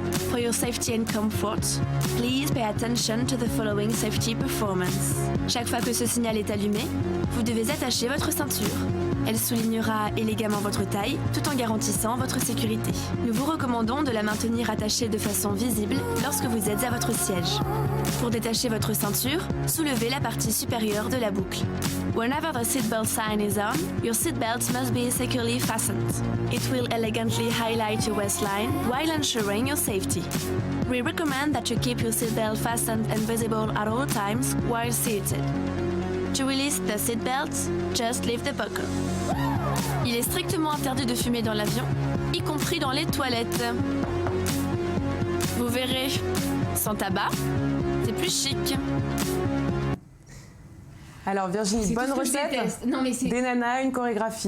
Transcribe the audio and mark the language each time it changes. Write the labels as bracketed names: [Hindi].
[English] For your safety and comfort, please pay attention to the following safety performance. [French] Chaque fois que ce signal est allumé, vous devez attacher votre ceinture. Elle soulignera élégamment votre taille tout en garantissant votre sécurité. Nous vous recommandons de la maintenir attachée de façon visible lorsque vous êtes à votre siège. Pour détacher votre ceinture, soulevez la partie supérieure de la boucle. [English] Whenever the seatbelt sign is on, your seatbelt must be securely fastened. It will elegantly highlight your waistline while ensuring your safety. We recommend that you keep your seatbelt fastened and visible at all times while seated. To release the seatbelt, just leave the buckle. [French] Il est strictement interdit de fumer dans l'avion, y compris dans les toilettes. Vous verrez, sans tabac, c'est plus chic. Alors Virginie, bonne recette. Non, mais c'est... Des nanas, une chorégraphie.